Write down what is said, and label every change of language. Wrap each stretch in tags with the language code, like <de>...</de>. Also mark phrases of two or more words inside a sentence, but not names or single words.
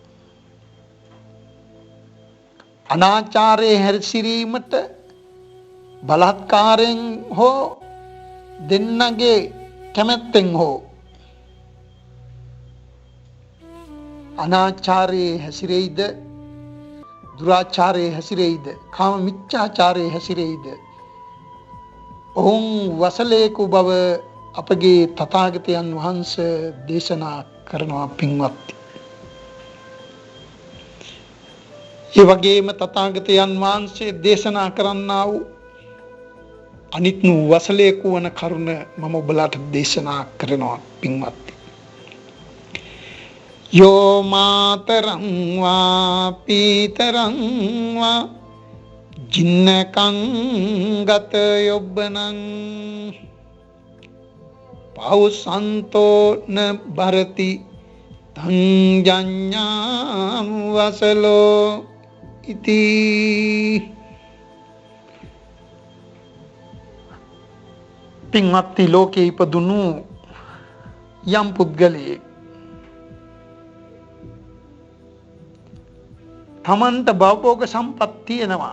<si>අනාචාරයේ හැසිරීමට බලහත්කාරයෙන් හෝ දෙන්නගේ කැමැත්තෙන් හෝ අනාචාරයේ හැසිරෙයිද, දුරාචාරයේ හැසිරෙයිද, කාම මිච්ඡාචාරයේ හැසිරෙයිද, ඔවුන් වසලේකු බව අපගේ තථාගතයන් වහන්සේ දේශනා කරනවා පින්වත්නි. ඒ වගේම තථාගතයන් වහන්සේ දේශනා කරන්නා වූ අනිත් වසලේකු වන කරුණ මම ඔබලාට දේශනා කරනවා පින්වත්නි.</si> <pi>යෝ මාතරං වා පීතරං වා ජින්නකං ගත යොබ්බනං පෞසන්තෝ න භරති තං ජඤ්ඤා වසලෝ ඉති.</pi> <si>පින්වත්නි, ලෝකේ ඉපදුණු යම් පුද්ගලයෙක් තමන්ට භවභෝග සම්පත් තියෙනවා.</si>